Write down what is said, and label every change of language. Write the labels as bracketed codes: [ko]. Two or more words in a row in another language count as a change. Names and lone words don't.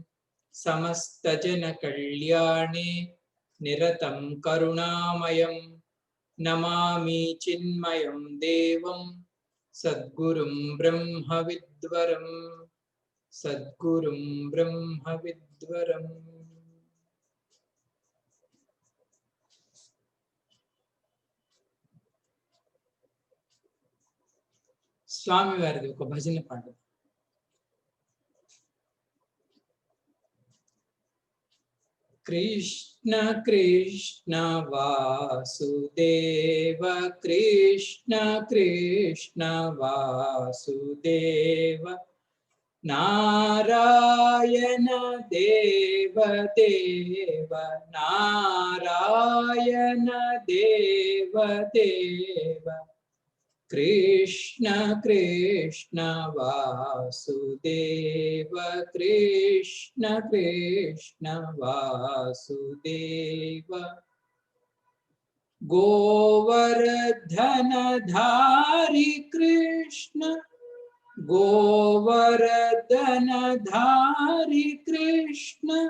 [sa] समस्तजनकल्याणे निरतं करुणामयं नमामि चिन्मयं देवं सद्गुरुं ब्रह्मविद्वरं सद्गुरुं ब्रह्मविद्वरम्। [te] స్వామి వారిది ఒక భజన పాట. [sa] कृष्ण कृष्ण वासुदेव कृष्ण कृष्ण वासुदेव नारायण देव देव नारायण देव देव कृष्ण कृष्ण वासुदेव कृष्ण कृष्ण वासुदेव गोवर्धनधारी कृष्ण गोवर्धनधारी कृष्ण